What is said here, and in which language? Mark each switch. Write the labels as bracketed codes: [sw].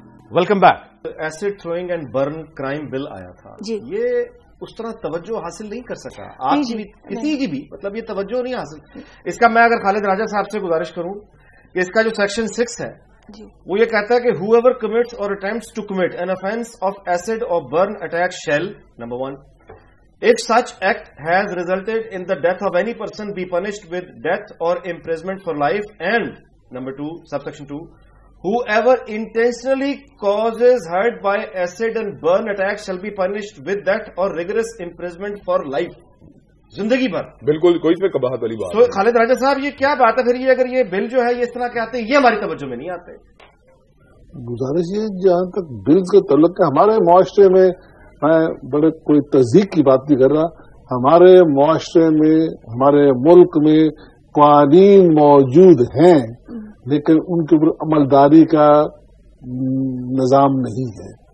[ur] Welcome back. Acid throwing and burn crime bill آیا تھا جی, یہ اس طرح توجہ حاصل نہیں کر سکا آپ کی بھی, کسی کی بھی, مطلب یہ توجہ نہیں حاصل. اس کا میں اگر خالد راجہ صاحب سے گزارش کروں کہ اس کا جو سیکشن 6 ہے وہ یہ کہتا ہے کہ [en] whoever commits or attempts to commit an offense of acid or burn attack shall, number 1, if such act has resulted in the death of any person, be punished with death or imprisonment for life, and number 2, subsection 2, whoever intentionally causes hurt by acid and burn attack shall be punished with that or rigorous imprisonment for life. [ur] زندگی بھر. بالکل کوئی اس میں قباحت والی بات. تو خالد راجہ صاحب یہ کیا بات ہے پھر یہ اگر یہ بل جو ہے یہ اس طرح کے آتے ہیں یہ ہماری توجہ میں نہیں آتے. گزارش یہ جہاں تک بل کا تعلق ہے ہمارے معاشرے میں میں بڑے کوئی تصدیق کی بات نہیں کر رہا. ہمارے معاشرے میں ہمارے ملک میں قوانین موجود ہیں لیکن ان کے اوپر عملداری کا نظام نہیں ہے.